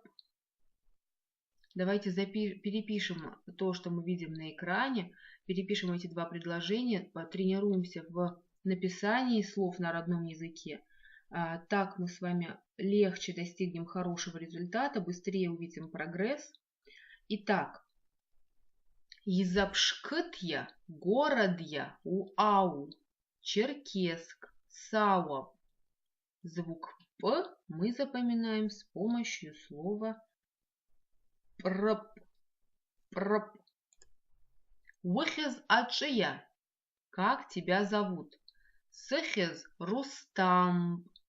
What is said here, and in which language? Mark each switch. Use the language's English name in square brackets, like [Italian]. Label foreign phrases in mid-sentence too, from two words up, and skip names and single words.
[Russian] Давайте перепишем то, что мы видим на экране. Перепишем эти два предложения. Потренируемся в написании слов на родном языке. Так мы с вами легче достигнем хорошего результата, быстрее увидим прогресс. Итак. [Abaza] Изапшкытья, городья, уау, Черкесск, Сауап. [Russian] Звук П мы запоминаем с помощью слова прп. [Abaza] Прп. Выхез ачия. [Russian] Как тебя зовут? Сехез Рустам.